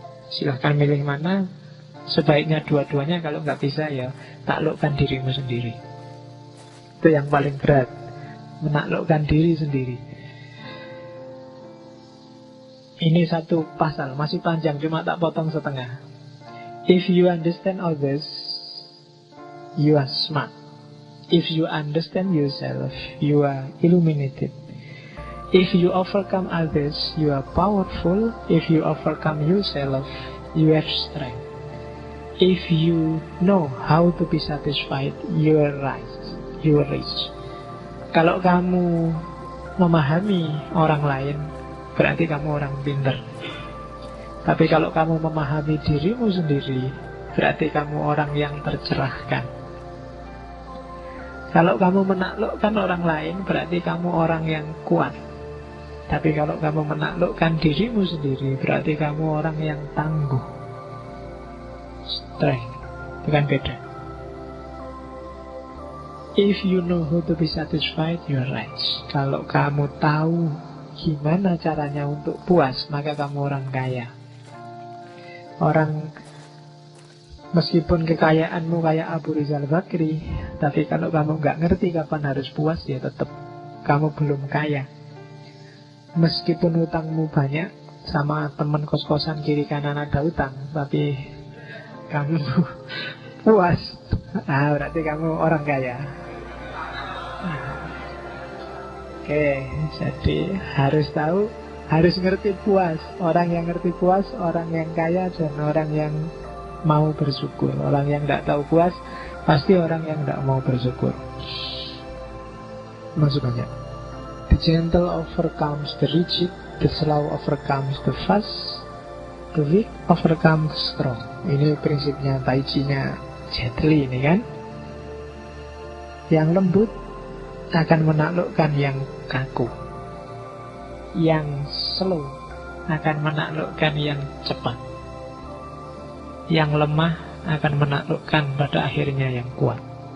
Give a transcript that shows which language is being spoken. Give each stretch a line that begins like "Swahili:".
Indonesian: Silahkan milih mana. Sebaiknya dua-duanya, kalau nggak bisa ya taklukkan dirimu sendiri. Itu yang paling berat. Menaklukkan diri sendiri. Ini satu pasal, masih panjang, cuma tak potong setengah.
English: If you understand others, you are smart. If you understand yourself, you are illuminated. If you overcome others, you are powerful. If you overcome yourself, you have strength. If you know how to be satisfied, you are rich.
Indonesian: Kalau kamu memahami orang lain, berarti kamu orang pintar. Tapi kalau kamu memahami dirimu sendiri, berarti kamu orang yang tercerahkan. Kalau kamu menaklukkan orang lain, berarti kamu orang yang kuat. Tapi kalau kamu menaklukkan dirimu sendiri, berarti kamu orang yang tangguh. Strength, bukan beda.
English: If you know how to be satisfied, you are rich.
Indonesian: Kalau kamu tahu gimana caranya untuk puas, maka kamu orang kaya. Orang meskipun kekayaanmu kayak Abu Rizal Bakri, tapi kalau kamu nggak ngerti kapan harus puas, ya tetap kamu belum kaya. Meskipun hutangmu banyak, sama teman kos-kosan kiri kanan ada hutang, tapi kamu puas, berarti kamu orang kaya. Oke, jadi harus tahu, harus ngerti puas. Orang yang ngerti puas, orang yang kaya, dan orang yang mau bersyukur. Orang yang tidak tahu puas pasti orang yang tidak mau bersyukur. Masuk aja.
English: The gentle overcomes the rigid, the slow overcomes the fast, the weak overcomes the strong.
Indonesian: Ini prinsipnya Tai Chi-nya Jet Li ini kan. Yang lembut akan menaklukkan yang kaku. Yang slow akan menaklukkan yang cepat. Yang lemah akan menaklukkan pada akhirnya yang kuat.